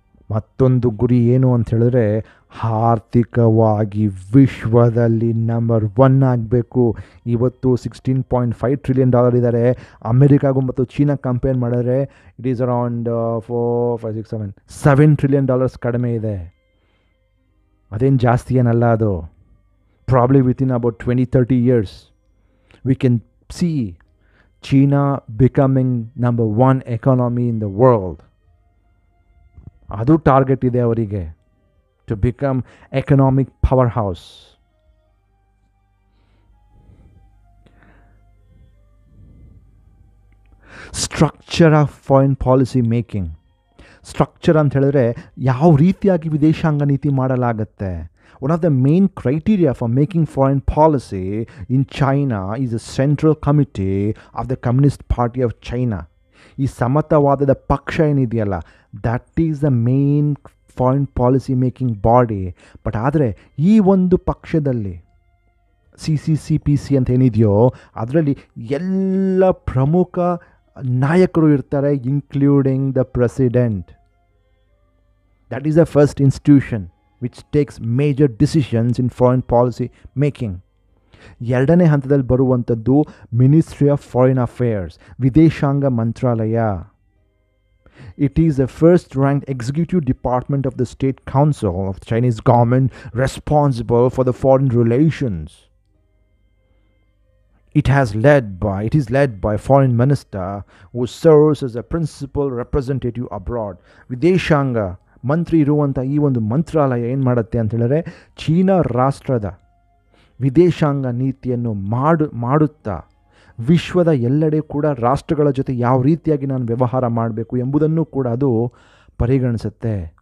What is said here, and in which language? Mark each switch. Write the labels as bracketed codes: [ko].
[kn] ಮತ್ತೊಂದು ಗುರಿ ಏನು ಅಂತ ಹೇಳಿದ್ರೆ, ಆರ್ಥಿಕವಾಗಿ ವಿಶ್ವದಲ್ಲಿ ನಂಬರ್ 1 ಆಗಬೇಕು. ಇವತ್ತು $16.5 ಟ್ರಿಲಿಯನ್ ಇದ್ದಾರೆ. ಅಮೆರಿಕಾಗೂ ಮತ್ತು ಚೀನಾ ಕಂಪೇರ್ ಮಾಡಿದ್ರೆ [en] it is around [kn] 4, 5, 6, 7 ಟ್ರಿಲಿಯನ್ ಕಡಿಮೆ ಇದೆ. ಅದೇನು ಜಾಸ್ತಿ ಏನಲ್ಲ ಅದು. [en] Probably within about 20-30 years we can see China becoming number 1 economy in the world. [kn] ಅದು ಟಾರ್ಗೆಟ್ ಇದೆ ಅವರಿಗೆ, [en] To become economic power house. Structure of foreign policy making. [kn] Structure ಅಂತ ಹೇಳಿದ್ರೆ ಯಾವ ರೀತಿಯಾಗಿ ವಿದೇಶಾಂಗ ನೀತಿ ಮಾಡಲಾಗುತ್ತೆ. [en] One of the main criteria for making foreign policy in China is the Central Committee of the Communist Party of China. [kn] ಈ ಸಮತಾವಾದದ ಪಕ್ಷ ಏನಿದೆಯಲ್ಲ, [en] That is the main foreign policy making body. [kn] But ಆದರೆ ಈ ಒಂದು ಪಕ್ಷದಲ್ಲಿ CCCPC ಅಂತ ಏನಿದೆಯೋ ಅದರಲ್ಲಿ ಎಲ್ಲ ಪ್ರಮುಖ ನಾಯಕರು ಇರ್ತಾರೆ, [en] Including the president. That is the first institution which takes major decisions in foreign policy making. [kn] ಎರಡನೇ ಹಂತದಲ್ಲಿ ಬರುವಂಥದ್ದು ಮಿನಿಸ್ಟ್ರಿ ಆಫ್ ಫಾರಿನ್ ಅಫೇರ್ಸ್, ವಿದೇಶಾಂಗ ಮಂತ್ರಾಲಯ. [en] It is the first ranked executive department of the State Council of the Chinese government responsible for the foreign relations. It is led by foreign minister who serves as a principal representative abroad. [kn] ವಿದೇಶಾಂಗ ಮಂತ್ರಿ ಇರುವಂಥ ಈ ಒಂದು ಮಂತ್ರಾಲಯ ಏನು ಮಾಡುತ್ತೆ ಅಂತ ಹೇಳಿದ್ರೆ China ರಾಷ್ಟ್ರದ ವಿದೇಶಾಂಗ ನೀತಿಯನ್ನು ಮಾಡುತ್ತಾ ವಿಶ್ವದ ಎಲ್ಲೆಡೆ ಕೂಡ ರಾಷ್ಟ್ರಗಳ ಜೊತೆ ಯಾವ ರೀತಿಯಾಗಿ ನಾನು ವ್ಯವಹಾರ ಮಾಡಬೇಕು ಎಂಬುದನ್ನು ಕೂಡ ಅದು ಪರಿಗಣಿಸುತ್ತೆ.